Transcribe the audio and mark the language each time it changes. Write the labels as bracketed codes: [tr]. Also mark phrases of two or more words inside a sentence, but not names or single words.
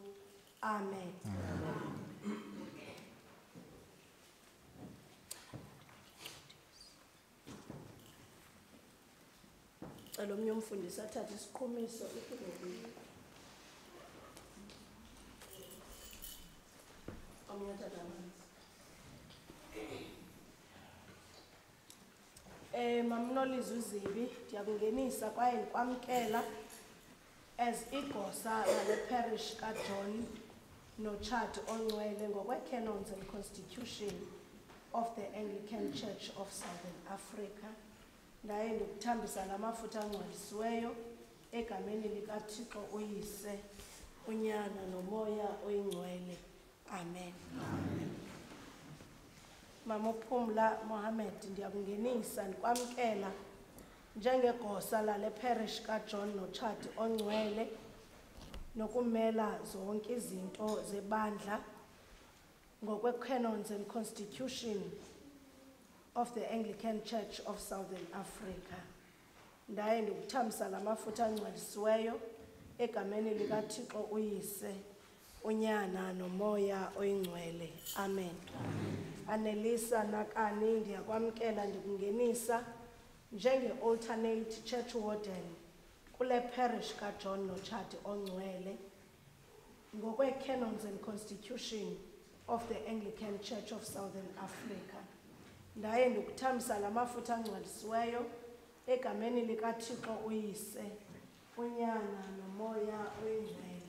[xh] Amen. Cela omnye umfundisi athathe isiqhumiso Mamnolize uZibi, ndiyakungenisa kwaye ndikwamkela as igosa lale parish kaJohn noChad Ongcwele ngokwe- [en] canons and constitution of the Anglican Church of Southern Africa. [xh] Ndaye ndikuthambisa namafutha angcwalisiweyo egameni likaThixo uyise, unyana nomoya oyingcwele. Amen. Mama Phumla Mohammed ndiyakungenisa ndikwamkela njengegosa lale parish kaJohn noChati ongcwele nokumela zonke izinto zebandla ngokwe- [en] canons and constitution of the Anglican Church of Southern Africa. [xh] Ndaye ndikuthamisa lamafutha angcwelisiweyo egameni likaThixo uyise, unyana nomoya oyingcwele. Amen. Anelisa nakani ndiyakwamkela ndikungenisa njenge- [en] alternate church warden [xh] kule parish kaJohn noChati ongcwele ngokwe- [en] canons and constitution of the Anglican Church of Southern Africa. [xh] Ndaye ndikuthamisa lamafutha angcwelisiweyo egameni likaThixo uyise, unyana nomoya oyingcwele.